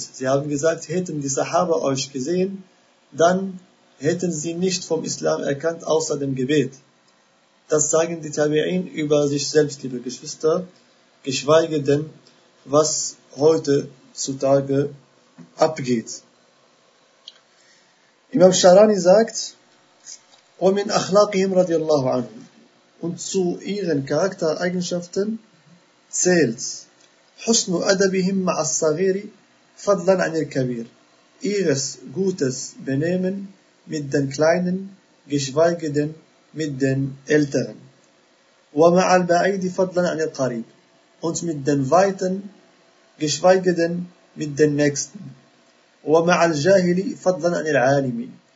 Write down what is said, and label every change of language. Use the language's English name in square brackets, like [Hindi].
[German] Sie haben gesagt, hätten die Sahaba euch gesehen, dann hätten sie nicht vom Islam erkannt, außer dem Gebet. Das sagen die Tabi'in über sich selbst, liebe Geschwister, geschweige denn, was heute zutage abgeht. Imam Sharani sagt, [Arabic] وَمِنْ أَخْلَاقِهِمْ رَضِيَ اللَّهُ عَنْهُ. [German] Und zu ihren Charaktereigenschaften zählt [Arabic] حُسْنُ أَدَبِهِمْ مَعَ الصَّغِيرِ فَضْلًا عَنِ الْكَبِيرِ. [German] Ihres gutes Benehmen mit den Kleinen, geschweige denn mit den Älteren. [Arabic] وَمَعَ الْبَعِيدِ فَضْلًا عَنِ الْقَرِيبِ. [German] Und mit den Weiten, geschweige denn mit den Nächsten. [Arabic] وَمَعَ الْجَاهِلِ فَضْلًا عَنِ الْعَالِمِ.